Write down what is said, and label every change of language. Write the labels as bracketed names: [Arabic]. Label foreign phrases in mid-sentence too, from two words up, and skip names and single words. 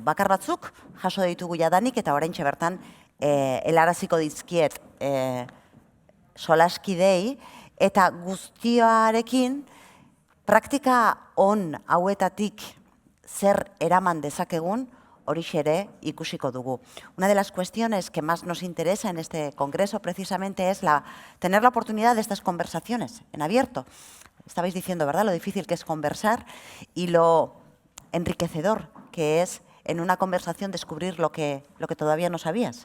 [Basque] Bakar batzuk jaso ditugu jadanik eta oraintxe bertan helaraziko dizkiet solaskidei eta guztiarekin praktika on hauetatik zer eraman dezakegun, horixe ere ikusiko dugu. [Spanish] Una de las cuestiones que más nos interesa en este congreso precisamente es tener la oportunidad de estas conversaciones en abierto. Estabais diciendo, ¿verdad?, lo difícil que es conversar y lo enriquecedor que es en una conversación descubrir lo que todavía no sabías.